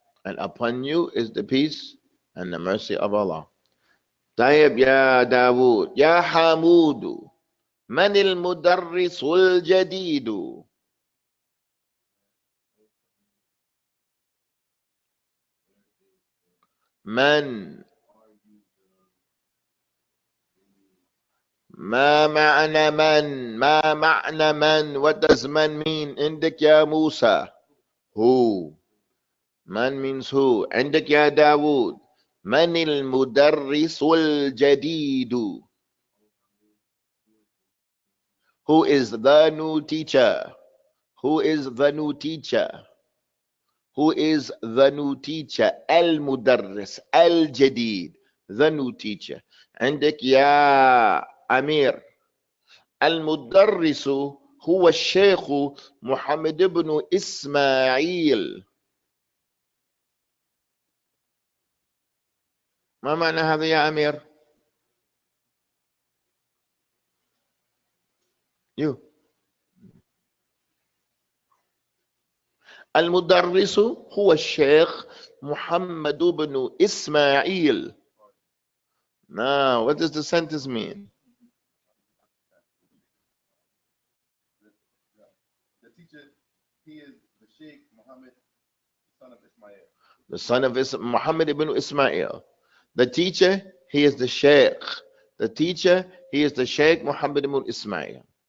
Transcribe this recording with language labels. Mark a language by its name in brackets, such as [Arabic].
[English] And upon you is the peace and the mercy of Allah. [Arabic] طيب يا داود يا حمود من المدرس الجديد؟ من؟ ما معنى من؟ ما معنى من؟ [English] What does man mean? [Arabic] عندك يا موسى [English] who. من means who. [Arabic] عندك يا داود من المدرس الجديد؟ [English] Who is the new teacher? Who is the new teacher? Who is the new teacher? [Arabic] المدرس الجديد, [English] the new teacher. [Arabic] عندك يا أمير المدرس هو الشيخ محمد بن إسماعيل. ما معنى هذا يا أمير؟ [English] You. [Arabic] المدرس هو الشيخ محمد بن إسماعيل. [English] Now, what does the sentence mean? The teacher, he is the Sheikh Muhammad, son of Ismail. The son of Muhammad ibn Ismail. The teacher, he is the Sheikh. The teacher, he is the Sheikh Muhammad ibn Ismail.